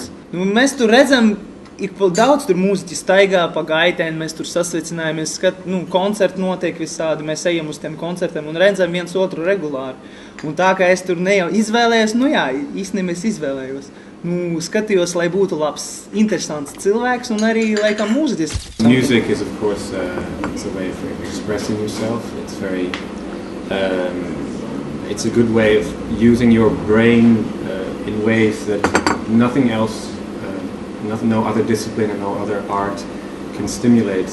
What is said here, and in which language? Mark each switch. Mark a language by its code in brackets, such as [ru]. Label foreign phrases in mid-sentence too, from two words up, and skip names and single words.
[lv] Mēs tur redzam, daudz tur mūziķi staigā pa gaitēm, mēs tur sasveicinājamies, koncerti notiek visādi, mēs ejam uz tiem koncertiem un redzam viens otru regulāri. Un tā kā es tur ne jau izvēlējos, īstenībā es izvēlējos. Skatījos, lai būtu labs, interesants cilvēks un arī, laikam, mūziķis. [en] Music is, of course, it's a way of expressing yourself. It's very... It's a good way of using your brain in ways that nothing else, no other discipline and no other art can stimulate.